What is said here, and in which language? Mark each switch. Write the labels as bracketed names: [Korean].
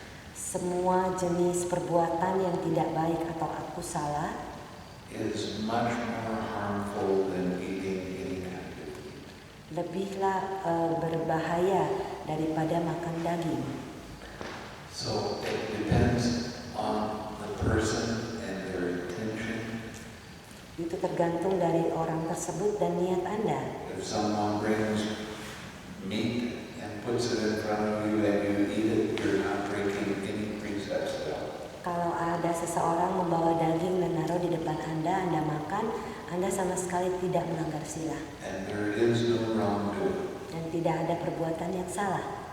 [Indonesian] Semua jenis perbuatan yang tidak baik atau aku salah [English] is much more harmful than eating any kind of meat. [Indonesian] lebihlah berbahaya daripada makan daging. [English] So it depends on the person and their intention. [Indonesian] Itu tergantung dari orang tersebut dan niat Anda. [English] If someone brings meat and puts it in front of you and you eat it, you're not breaking any precepts at all. [Indonesian] Kalau ada seseorang membawa daging dan naruh di depan Anda makan, Anda sama sekali tidak melanggar sila. [English] And there is no wrongdoing. [Indonesian] Dan tidak ada perbuatan yang salah.